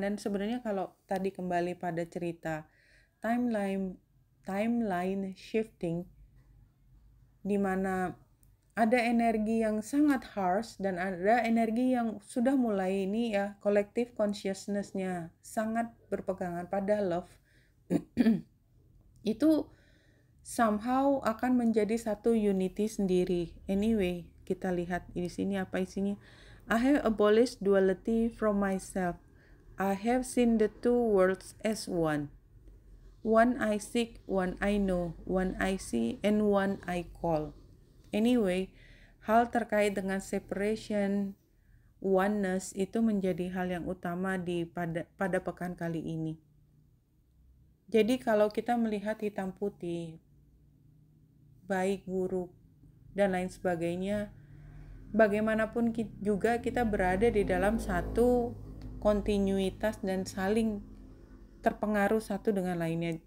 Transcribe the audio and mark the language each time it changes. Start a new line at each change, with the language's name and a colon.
Indonesian: Dan sebenarnya kalau tadi kembali pada cerita timeline shifting, di mana ada energi yang sangat harsh dan ada energi yang sudah mulai ini ya, collective consciousness-nya sangat berpegangan pada love. Itu somehow akan menjadi satu unity sendiri. Anyway, kita lihat di sini apa isinya.
English: I have abolished duality from myself. I have seen the two worlds as one. One I seek, one I know, one I see, and one I call.
Indonesian: Anyway, hal terkait dengan separation, oneness itu menjadi hal yang utama pada pekan kali ini. Jadi kalau kita melihat hitam putih, baik, buruk, dan lain sebagainya, bagaimanapun juga kita berada di dalam satu kontinuitas dan saling terpengaruh satu dengan lainnya.